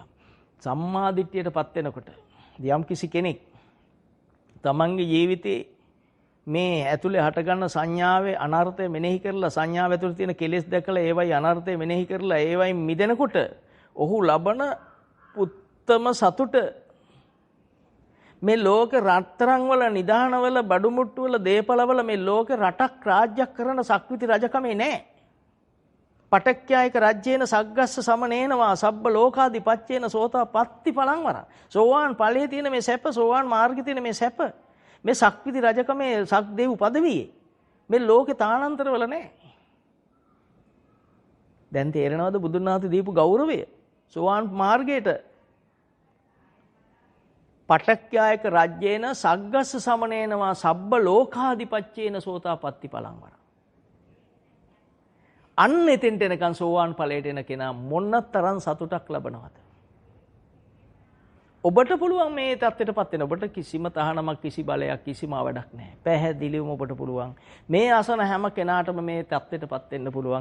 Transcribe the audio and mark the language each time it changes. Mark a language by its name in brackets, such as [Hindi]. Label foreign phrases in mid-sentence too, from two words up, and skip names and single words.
[Sinhala] සම්මා දිට්ඨියටපත් වෙනකොට යම් කිසි කෙනෙක් තමන්ගේ ජීවිතේ මේ ඇතුලේ හටගන්න සංඥාවේ අනර්ථය මෙනෙහි කරලා සංඥාව ඇතුලේ තියෙන කෙලෙස් දැකලා ඒවයි අනර්ථය මෙනෙහි කරලා ඒවයි මිදෙනකොට ඔහු ලබන උත්තම සතුට මේ ලෝක රත්තරන් වල නිදාන වල බඩු මුට්ටු වල දේපල වල මේ ලෝක රටක් රාජ්‍යයක් කරන සක්විති රජකමේ නැහැ. [Pali] පටක්ඛ්‍යායක රජ්‍යේන සග්ගස්ස සමනේනවා සබ්බ ලෝකාදිපච්චේන සෝතා පත්ති පලංවර. [Sinhala] සෝවාන් ඵලයේ තියෙන මේ සැප සෝවාන් මාර්ගයේ තියෙන මේ සැප මේ සක්විති රජකමේ සක්දේව් පදවියේ මේ ලෝකේ තානාන්තර වල නැහැ. දැන් තේරෙනවද බුදුන් වහන්සේ දීපු ගෞරවය? සෝවාන් මාර්ගයට [Pali] පටක්ඛ්‍යායක රජ්‍යේන සග්ගස්ස සමනේනවා සබ්බ ලෝකාදිපච්චේන සෝතා පත්ති පලංවර. [Sinhala] අන්න එතෙන්ට එනකන් සෝවාන් ඵලයට එන කෙනා මොනතරම් සතුටක් ලබනවද? ඔබට පුළුවන් මේ தත්ත්වයටපත් වෙන්න. ඔබට කිසිම තහනමක් කිසි බලයක් කිසිම අවඩක් නැහැ. පැහැදිලිවම ඔබට පුළුවන්. මේ අසන හැම කෙනාටම මේ தත්ත්වයටපත් වෙන්න පුළුවන්.